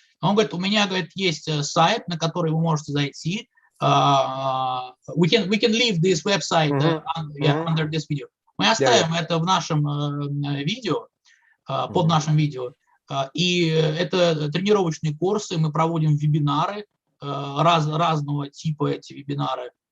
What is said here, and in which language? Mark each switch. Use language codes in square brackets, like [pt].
[ru] Он говорит, у меня, говорит, есть сайт, на который вы можете зайти. [en] We can leave this website under this video. [ru] Мы оставим это в нашем видео, под нашим видео. И это тренировочные курсы, мы проводим вебинары, разного типа эти вебинары.